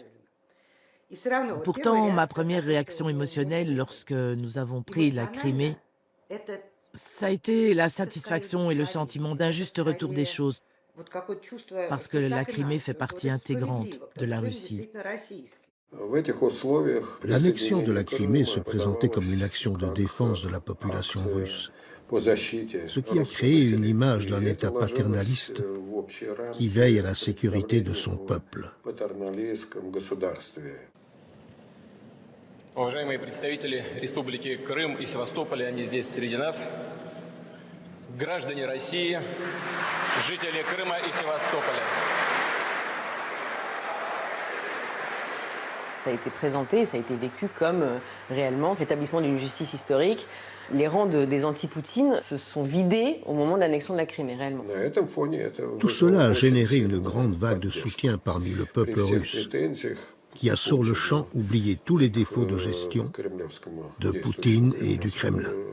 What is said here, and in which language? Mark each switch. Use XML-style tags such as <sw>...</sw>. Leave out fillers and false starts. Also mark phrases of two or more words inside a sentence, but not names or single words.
<fr>Pourtant, ma première réaction émotionnelle lorsque nous avons pris la Crimée, ça a été la satisfaction et le sentiment d'un juste retour des choses, parce que la Crimée fait partie intégrante de la Russie. L'annexion de la Crimée se présentait comme une action de défense de la population russe, ce qui a créé une image d'un État paternaliste qui veille à la sécurité de son peuple.</fr> <ru>Уважаемые представители Республики Крым и Севастополя, они здесь среди нас, граждане России, жители Крыма и Севастополя.</ru> <fr>Ça a été présenté, ça a été vécu comme réellement l'établissement d'une justice historique. Les rangs des anti-Poutine se sont vidés au moment de l'annexion de la Crimée, réellement. Tout cela a généré une grande vague de soutien parmi le peuple russe, qui a sur le champ oublié tous les défauts de gestion de Poutine et du Kremlin.</fr>